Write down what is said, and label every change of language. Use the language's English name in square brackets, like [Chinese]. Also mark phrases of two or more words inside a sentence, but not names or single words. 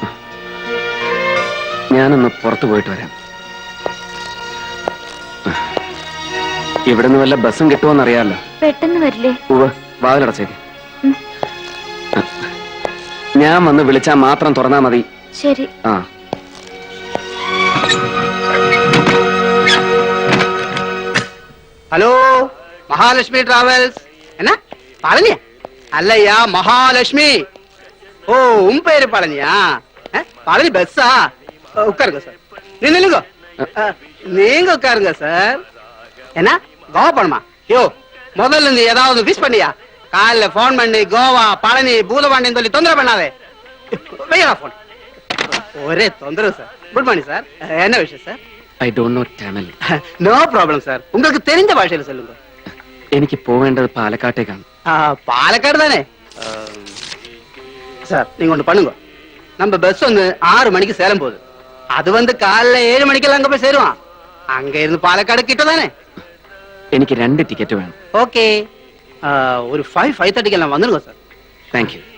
[Malayalam] ഞാനൊന്ന് പുറത്തു പോയിട്ട് വരാം. ഇവിടുന്ന് വല്ല ബസ്സും കിട്ടുമോന്നറിയാമല്ലോ. പെട്ടെന്ന് വരില്ലേ? ഉവ്വ്, വാതിലടച്ചേക്ക്. ഞാൻ വന്ന് വിളിച്ചാൽ മാത്രം തുറന്നാ മതി. ശരി. ആ, [Tamil] ஹலோ, மகாலட்சுமி டிராவல்ஸ். என்ன பழனியா? அல்லையா, மகாலட்சுமி. ஓ, உன் பேரு பழனியா? பழனி பஸ்ஸா? உட்காருங்க சார். நில்லுங்க, நீங்க உட்காருங்க சார். என்ன கோவா பணமா? யோ, முதல்ல நீ ஏதாவது விஷ் பண்ணியா? காலைல போன் பண்ணி கோவா பழனி பூதபாண்டின்னு சொல்லி தொந்தரவு பண்ணாதே. வையடா போன். ஒரே தொந்தரவு சார். [English] good morning [Tamil] சார். என்ன விஷயம் சார்? [English] I don't know Tamil. no problem [Tamil] சார். உங்களுக்கு தெரிஞ்ச பாஷையில சொல்லுங்க. [Malayalam] എനിക്ക് പോവേണ്ടത് പാലക്കാട്ടേക്കാണ്. [Tamil] பாலக்காடு தானே சார்? நீங்க ஒண்ணு பண்ணுங்க. நம்ம பஸ் வந்து 6 மணிக்கு சேலம் போகுது. அது வந்து காலைல 7 மணிக்கெல்லாம் அங்க போய் சேருவான். அங்க இருந்து பாலக்காடு கிட்ட தானே? [Malayalam] എനിക്ക് 2 ടിക്കറ്റ് വേണം. [Tamil] ஓகே, ஒரு 5:30 எல்லாம் வந்துருங்க சார். [English] thank you.